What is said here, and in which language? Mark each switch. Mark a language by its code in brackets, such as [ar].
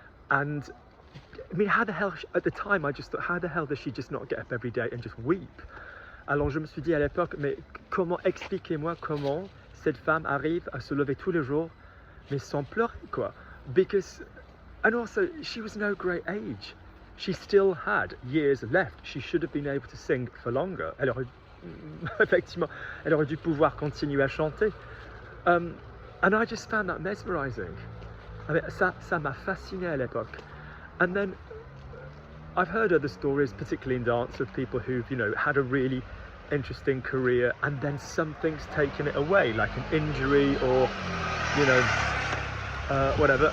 [en] And I mean, how the hell, at the time I just thought, how the hell does she just not get up every day and just weep? [fr] Alors je me suis dit à l'époque, mais comment, expliquez-moi comment cette femme arrive à se lever tous les jours, mais sans pleurer quoi. [en] Because, and also, she was no great age. She still had years left. She should have been able to sing for longer. [fr] Elle aurait, effectivement, elle aurait dû pouvoir continuer à chanter. [en] And I just found that mesmerizing. I mean, [fr] ça m'a fasciné à l'époque. [en] And then I've heard other stories, particularly in dance, of people who've, you know, had a really interesting career and then something's taken it away, like an injury or, you know, whatever.